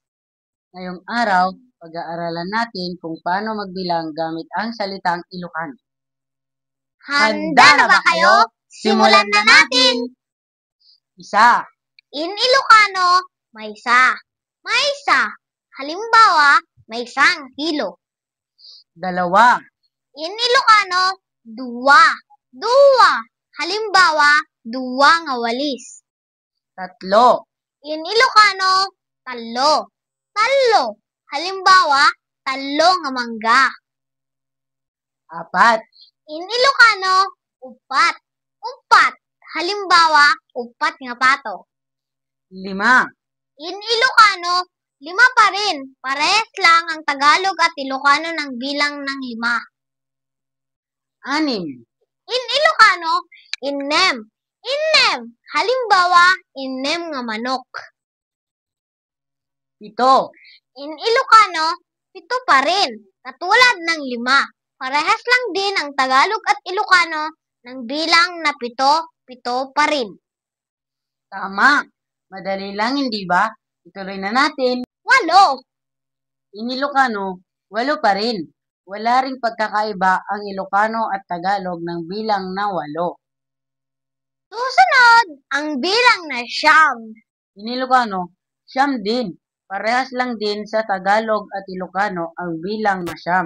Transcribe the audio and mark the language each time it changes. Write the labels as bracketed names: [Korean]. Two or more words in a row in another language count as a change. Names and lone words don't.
[Filipino] Ngayong araw, pag-aaralan natin kung paano magbilang gamit ang salitang Ilocano. Handa na ba kayo? Simulan na natin! Isa, [English] In Ilocano, [Iloko] may isa. May isa. [Filipino] Halimbawa, may isang kilo. dalawa, [English] In Ilocano, [Iloko] duwa. Duwa. Halimbawa, duwa nga walis. [Filipino] tatlo, [English] In Ilocano, [Iloko] talo. Talo. Halimbawa, talo nga mangga. [Filipino] apat, [English] In Ilocano, [Iloko] upat. Upat. Halimbawa, upat nga pato. [Filipino] lima, [English] In Ilocano, [Filipino] lima pa rin. Parehas lang ang Tagalog at Ilocano ng bilang ng lima. anim, [English] In Ilocano, [Iloko] innem. Innem. Halimbawa, innem nga manok. [Filipino] pito, [English] In Ilocano, [Filipino] pito pa rin. Katulad ng lima. Parehas lang din ang Tagalog at Ilocano ng bilang na pito, pito pa rin. tama. Madali lang, hindi ba? Ituloy na natin. Walo. [English] In Ilocano, [Filipino] walo pa rin. Wala ring pagkakaiba ang Ilocano at Tagalog ng bilang na walo. Susunod, ang bilang na siyam. [English] In Ilocano, [Filipino] siyam din. Parehas lang din sa Tagalog at Ilocano ang bilang na siyam.